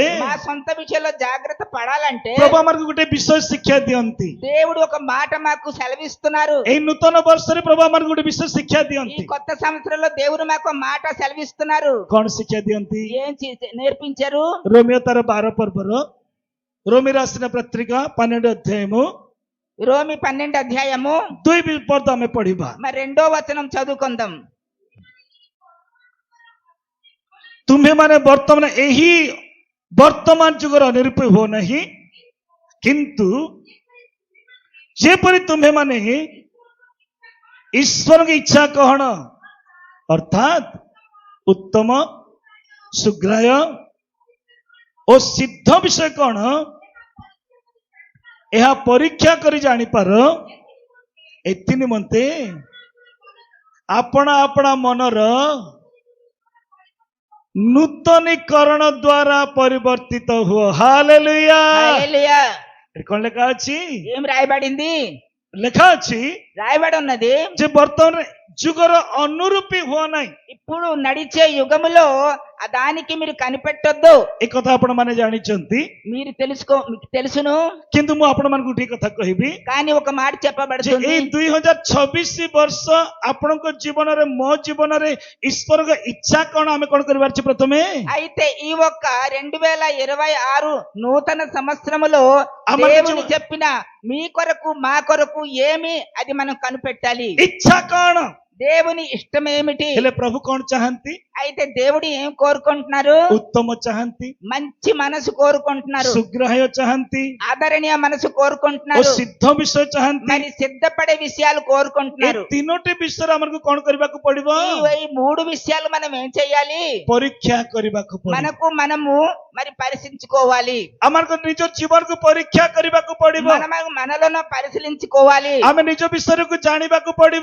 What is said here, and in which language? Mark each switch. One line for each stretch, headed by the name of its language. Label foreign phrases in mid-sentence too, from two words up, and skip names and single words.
Telugu: మా సొంత విషయంలో జాగ్రత్త పడాలంటే
Odia: ପ୍ରଭୁ ଆମକୁ ଗୋଟେ ବିଷୟ ଶିକ୍ଷା ଦିଅନ୍ତି।
Telugu: దేవుడు ఒక మాట మాకు సెలవిస్తున్నారు.
Odia: ଏଇ ନୂତନ ବର୍ଷରେ ପ୍ରଭୁ ଆମକୁ ଗୋଟେ ବିଷୟ ଶିକ୍ଷା
Telugu: ఈ
Odia: ଦିଅନ୍ତି।
Telugu: కొత్త సంవత్సరంలో దేవుడు మాకు మాట సెలవిస్తున్నారు.
Odia: କଣ ଶିକ୍ଷା ଦିଅନ୍ତି?
Telugu: ఏం నేర్పించారు?
Odia: రోమియో ତାର 12 ପର୍ବର,
Telugu: రోమి రాసిన పత్రిక 12 అధ్యాయము రోమి 12 అధ్యాయము
Odia: 2 ପଦ ଆମେ ପଢିବା।
Telugu: మరి 2వ వచనం చదువుకుందాం.
Odia: ତୁମ୍ଭେମାନେ ବର୍ତ୍ତମାନ ଏହି ବର୍ତ୍ତମାନ ଯୁଗର ନିରୂପ ହୁଅ ନାହିଁ, କିନ୍ତୁ ଯେପରି ତୁମ୍ଭେମାନେ ଈଶ୍ୱରଙ୍କ ଇଚ୍ଛା କଣ, ଅର୍ଥାତ୍ ଉତ୍ତମ, ସୁଗ୍ରାହ୍ୟ ଓ ସିଦ୍ଧ ବିଷୟ କଣ, ଏହା ପରୀକ୍ଷା କରି ଜାଣିପାର। ଏଥି ନିମନ୍ତେ ଆପଣା ଆପଣା ମନର ନୂତନୀକରଣ ଦ୍ୱାରା ପରିବର୍ତ୍ତିତ ହୁଅ। ହାଲେଲୁୟା।
Telugu: హల్లెలూయా.
Odia: କଣ ଲେଖା ଅଛି?
Telugu: ఏం రాయబడింది?
Odia: ଲେଖା ଅଛି
Telugu: రాయబడి ఉన్నది.
Odia: ଯେ ବର୍ତ୍ତମାନ ଯୁଗର ଅନୁରୂପୀ ହୁଅ ନାହିଁ।
Telugu: ఇప్పుడు నడిచే యుగములో దానికి మీరు కనిపెట్టొద్దు.
Odia: ଏ କଥା ଆପଣ ମାନେ ଜାଣିଛନ୍ତି,
Telugu: మీకు తెలుసును.
Odia: କିନ୍ତୁ ମୁଁ ଆପଣ ମାନଙ୍କୁ ଗୋଟିଏ କଥା କହିବି
Telugu: కానీ ఒక మాట
Odia: ଯେ
Telugu: చెప్పబడుతుంది.
Odia: ଏଇ 2026 ବର୍ଷ ଆପଣଙ୍କ ଜୀବନରେ, ମୋ ଜୀବନରେ ଈଶ୍ୱରଙ୍କ ଇଚ୍ଛା କଣ ଆମେ କଣ କରିବାର ଅଛି? ପ୍ରଥମେ
Telugu: అయితే ఈ ఒక్క 2026 నూతన సంవత్సరములో అమలు దేవుని జీవ- చెప్పిన మీ కొరకు మా కొరకు ఏమి అది మనం కనిపెట్టాలి.
Odia: ଇଚ୍ଛା କଣ?
Telugu: దేవుని ఇష్టం ఏమిటి?
Odia: ହେଲେ ପ୍ରଭୁ କଣ ଚାହାନ୍ତି?
Telugu: అయితే దేవుడు ఏం కోరుకుంటున్నారు?
Odia: ଉତ୍ତମ ଚାହାନ୍ତି,
Telugu: మంచి మనసు కోరుకుంటున్నారు.
Odia: ସୁଗ୍ରାହ୍ୟ ଚାହାନ୍ତି
Telugu: ఆదరణీయ మనసు
Odia: ଓ
Telugu: కోరుకుంటున్నారు.
Odia: ସିଦ୍ଧ ବିଷୟ ଚାହାନ୍ତି।
Telugu: మరి సిద్ధపడే విషయాలు
Odia: ଏ
Telugu: కోరుకుంటున్నారు.
Odia: ତିନୋଟି ବିଷୟରେ ଆମକୁ କଣ କରିବାକୁ ପଡିବ?
Telugu: ఈ 3 విషయాలు మనం ఏం చేయాలి?
Odia: ପରୀକ୍ଷା କରିବାକୁ ପଡିବ।
Telugu: మనము మరి పరిశీలించుకోవాలి.
Odia: ଆମକୁ ନିଜ ଜୀବନକୁ ପରୀକ୍ଷା କରିବାକୁ ପଡିବ।
Telugu: మనలో పరిశీలించుకోవాలి.
Odia: ଆମେ నిଜ ବିଷୟକୁ ଜାଣିବାକୁ ପଡିବ।